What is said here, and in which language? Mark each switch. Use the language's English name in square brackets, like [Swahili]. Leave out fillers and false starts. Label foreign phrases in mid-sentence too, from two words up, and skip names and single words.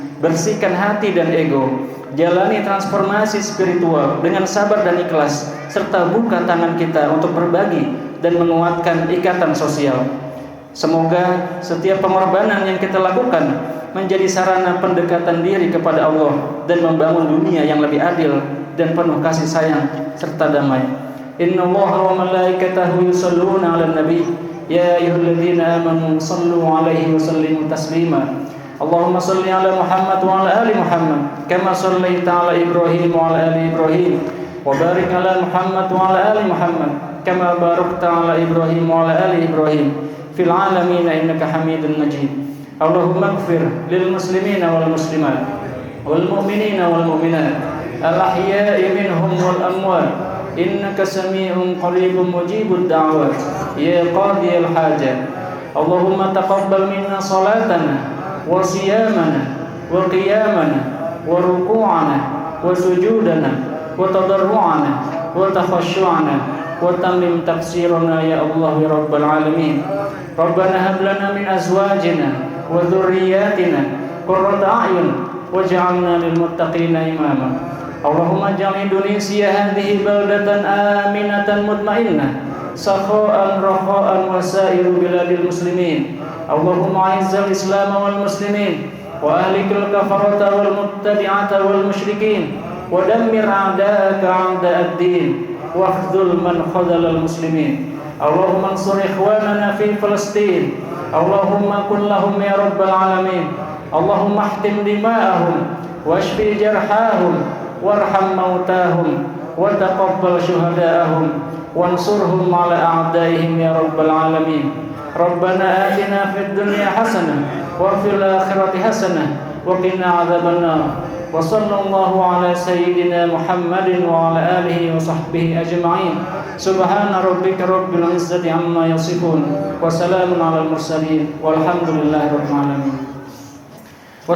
[Indonesian] Bersihkan hati dan ego, jalani transformasi spiritual dengan sabar dan ikhlas, serta buka tangan kita untuk berbagi dan menguatkan ikatan sosial. Semoga setiap pengorbanan yang kita lakukan menjadi sarana pendekatan diri kepada Allah dan membangun dunia yang lebih adil dan penuh kasih sayang serta damai. [Arabic] إن الله وملائكته يصلون على النبي يا أيها الذين آمنوا صلوا عليه وسلموا تسليما. اللهم صل على محمد وعلى آل محمد كما صليت على إبراهيم وعلى آل إبراهيم وبارك على محمد وعلى آل محمد كما باركت على إبراهيم وعلى آل إبراهيم في العالمين إنك حميد مجيد. اللهم اغفر للمسلمين والمسلمات والمؤمنين والمؤمنات الأحياء منهم والأموات إنك سميع قريب مجيب الدعوات يا قاضي الحاجات. اللهم تقبل منا صلاتنا وصيامنا وقيامنا وركوعنا وسجودنا وتضرعنا وتخشعنا وتمم تقصيرنا يا الله يا رب العالمين. ربنا هب لنا من أزواجنا وذرياتنا قرة أعين واجعلنا للمتقين إماما. اللهم اجعل إندونيسيا هذه بلدة آمنة مطمئنة سخاء رخاء وسائر بلاد المسلمين. اللهم أعز الإسلام والمسلمين وأهلك الكفرة والمتبعة والمشركين ودمر أعداءك أعداء الدين واخذل من خذل المسلمين. اللهم انصر إخواننا في فلسطين. اللهم كن لهم يا رب العالمين. اللهم احقن دماءهم واشف جرحاهم وارحم موتاهم وتقبل شهداءهم وانصرهم على أعدائهم يا رب العالمين. ربنا آتنا في الدنيا حسنة وفي الآخرة حسنة وقنا عذاب النار. وصلى الله على سيدنا محمد وعلى آله وصحبه أجمعين. سبحان ربك رب العزة عما يصفون وسلام على المرسلين والحمد لله رب العالمين.